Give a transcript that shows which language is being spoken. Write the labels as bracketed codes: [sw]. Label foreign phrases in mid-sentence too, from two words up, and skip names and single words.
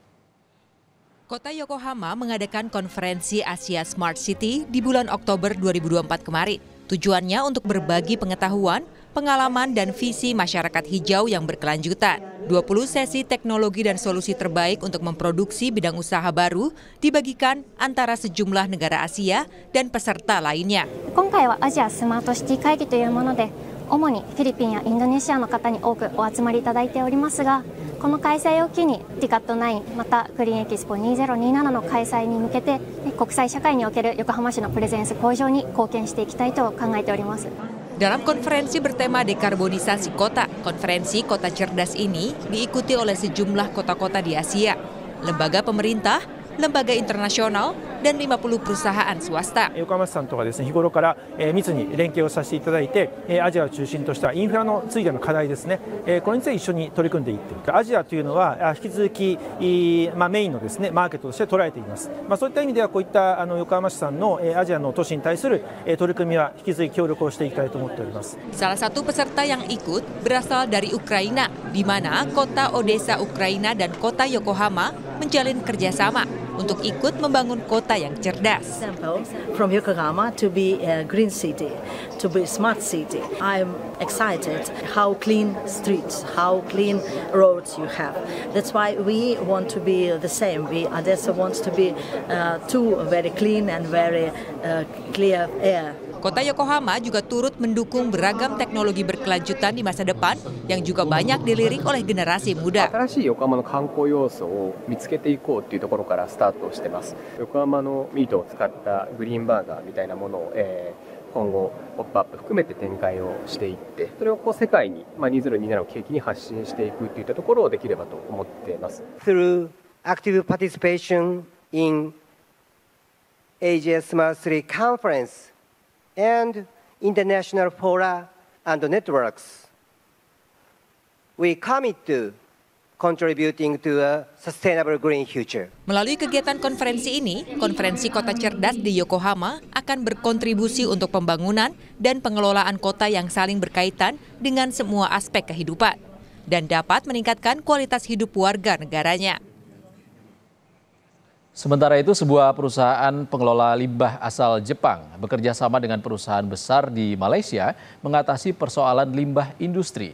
[id] Kota Yokohama mengadakan konferensi Asia Smart City di bulan Oktober 2024 kemarin. Tujuannya untuk berbagi pengetahuan, pengalaman, dan visi masyarakat hijau yang berkelanjutan. 20 sesi teknologi dan solusi terbaik untuk memproduksi bidang usaha baru dibagikan antara sejumlah negara Asia dan peserta lainnya. [ja] 今回はアジアスマートシティ会議というもので、主にフィリピンやインドネシアの方に多くお集まりいただいておりますが、この開催を機に TICAD9 またクリーンエキスポ2027の開催に向けて国際社会における横浜市のプレゼンス向上に貢献していきたいと考えております。 [id] Dalam konferensi bertema dekarbonisasi kota, konferensi Kota Cerdas ini diikuti oleh sejumlah kota-kota di Asia, lembaga pemerintah, lembaga internasional, dan 50 perusahaan swasta. [ja] 横浜市さんとかですね、日頃から密に連携をさせていただいて、アジアを中心としたインフラのついての課題ですね、これについて一緒に取り組んでいっている。アジアというのは引き続きメインのですねマーケットとして捉えています。そういった意味ではこういった横浜市さんのアジアの都市に対する取り組みは引き続き協力をしていきたいと思っております。 [id] Salah satu peserta yang ikut berasal dari Ukraina, di mana kota Odessa Ukraina dan kota Yokohama menjalin kerjasama untuk ikut membangun kota yang cerdas. [en] From Yokohama to be a green city, to be a smart city. I'm excited how clean streets, how clean roads you have. That's why we want to be the same. Odessa wants to be too very clean and very clear air. [id] Kota Yokohama juga turut mendukung beragam teknologi berkelanjutan di masa depan yang juga banyak dilirik oleh generasi muda. [ja] 新しい横浜の観光要素を見つけていこうというところからスタートしてます。横浜のミートを使ったグリーンバーガーみたいなものを、今後ポップアップ含めて展開をしていって、それを世界に2027を契機に発信していくといったところをできればと思っています。 [en] Through active participation in Asia Smart City Conference and international fora and networks, we commit to contributing to a sustainable green future. [id] Melalui kegiatan konferensi ini, Konferensi Kota Cerdas di Yokohama akan berkontribusi untuk pembangunan dan pengelolaan kota yang saling berkaitan dengan semua aspek kehidupan dan dapat meningkatkan kualitas hidup warga negaranya. Sementara itu, sebuah perusahaan pengelola limbah asal Jepang bekerja sama dengan perusahaan besar di Malaysia mengatasi persoalan limbah industri.